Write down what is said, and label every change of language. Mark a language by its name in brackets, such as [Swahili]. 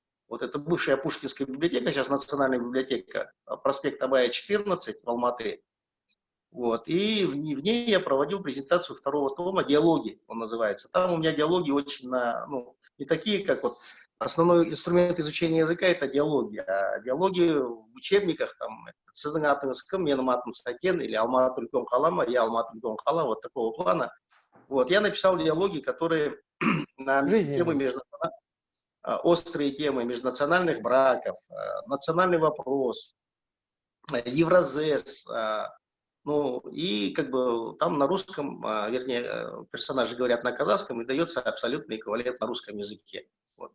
[Russian] Вот это бывшая Пушкинская библиотека, сейчас Национальная библиотека, проспект Абая, 14 в Алматы. Вот. И в ней я проводил презентацию 2-го тома «Диалоги», он называется. Там у меня диалоги очень, ну, не такие, как вот основной инструмент изучения языка – это диалоги. А диалоги в учебниках, там, [Kazakh] «Сіздің атыңыз кім, менің атым Сакен» [Russian] или [Kazakh] «Алматы үлкен қала ма, я Алматы үлкен қала», [Russian] вот такого плана. Вот. Я написал диалоги, которые на темы Жизненные. острые темы межнациональных браков, национальный вопрос, Евразес, ну и как бы там на русском, вернее, персонажи говорят на казахском и дается абсолютный эквивалент на русском языке. Вот.